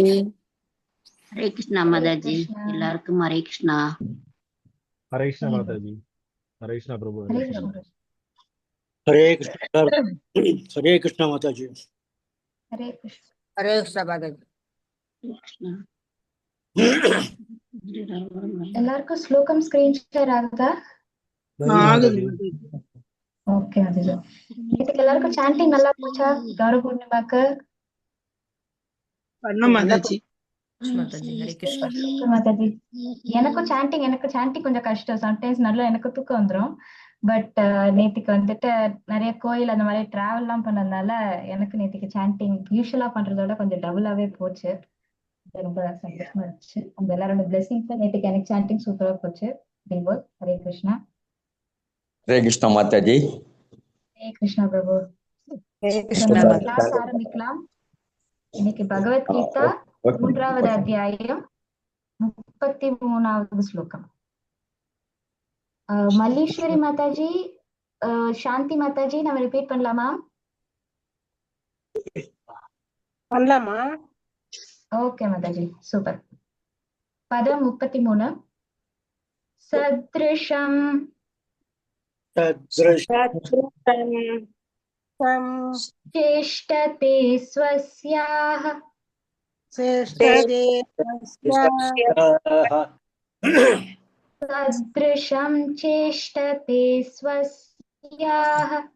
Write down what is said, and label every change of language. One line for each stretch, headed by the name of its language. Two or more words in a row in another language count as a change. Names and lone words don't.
Sanskrit: हरे कृष्णा हरे
Hindi: माताजी
Sanskrit: कृष्णा எல்லாருக்கும் हरे कृष्णा हरे कृष्णा हरि
Hindi: माता बोल
Sanskrit: जी। हरे कृष्णा प्रभु हरे हरे कृष्णा। कृष्णा हरे कृष्ण सर। हरे कृष्ण माता जी। हरे कृष्णा हरे कृष्णा माता जी। कृष्णा
Tamil: எல்லாருக்கும் ஸ்லோகம்
English: screen share
Tamil: ஆகுதா
Hindi: जी माता जी।
Tamil: ஓகே மாதாஜி நேத்துக்கு எல்லாருக்கும் சாண்டிங் நல்லா போச்சா கௌரவ பூர்ணிமாக்கு பண்ணோம் மாதாஜி.
Sanskrit: माताजी हरे कृष्णा.
Tamil: ஓகே மாதாஜி எனக்கு சாண்டிங் கொஞ்சம் கஷ்டம் சம்டைம்ஸ் நல்லா எனக்கு தூக்கம் வந்துரும் பட் நேத்துக்கு வந்துட்டு நிறைய கோயில் அந்த மாதிரி டிராவல் எல்லாம் பண்ணதுனால எனக்கு நேத்துக்கு சாண்டிங் யூஸ்வலா பண்றதோட கொஞ்சம் டபுளாவே போச்சு ரொம்ப சந்தோஷமா இருந்துச்சு உங்க எல்லாரோட பிளெஸிங்ஸ் நேத்துக்கு எனக்கு சாண்டிங் சூப்பரா போச்சு தேவோல்
Sanskrit: हरे कृष्णा हरे कृष्णा माता जी। हरे कृष्णा प्रभु हरे
English: So,
Sanskrit: कृष्णा
Tamil: நம்ம
Hindi: माता
Tamil: கிளாஸ் ஆரம்பிக்கலாம் இன்னைக்கு பகவத்கீதா 3வது அத்தியாயம் 33வது ஸ்லோகம் மல்லீஸ்வரி மாதாஜி சாந்தி மாதாஜி நம்ம ரிப்பீட் பண்ணலாமா பண்ணலாமா? ஓகே மாதாஜி சூப்பர் பதம் 33 சத்ருஷம்
Sanskrit: चेष्टते स्वस्याः सदृशं चेष्टते स्वस्याः